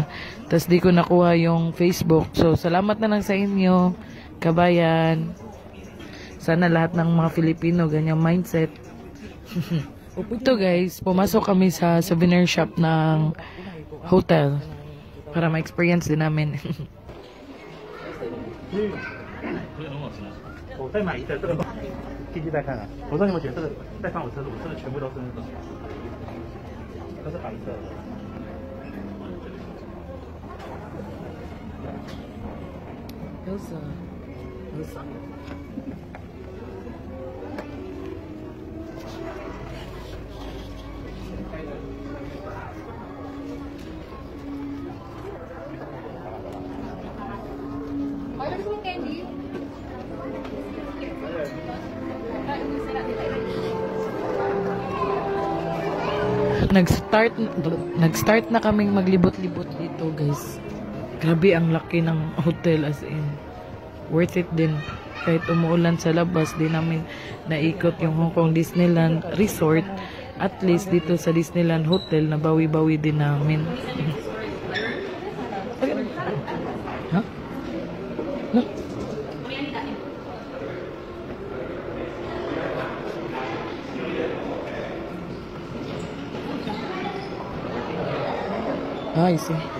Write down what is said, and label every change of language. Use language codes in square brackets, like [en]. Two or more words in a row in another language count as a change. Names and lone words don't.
[tl] Tapos di ko nakuha yung Facebook. So, salamat na lang sa inyo, kabayan. Sana lahat ng mga Filipino ganyang mindset. Ito guys, pumasok kami sa souvenir shop ng hotel para ma-experience din namin. [zh] 我再买一个这个，继续再看看。我说你们觉得这个再放我车子，我车子全部都是那个。都是白色的。Elsa. [en] Colorful candy. [tl] Nag-start na kaming maglibot-libot dito guys. Grabe ang laki ng hotel, [en] as in worth it [tl] din. Kahit umuulan sa labas, di namin naikot yung Hong Kong Disneyland Resort. At least dito sa Disneyland Hotel, nabawi-bawi din namin. Ha? [en] Huh? I see.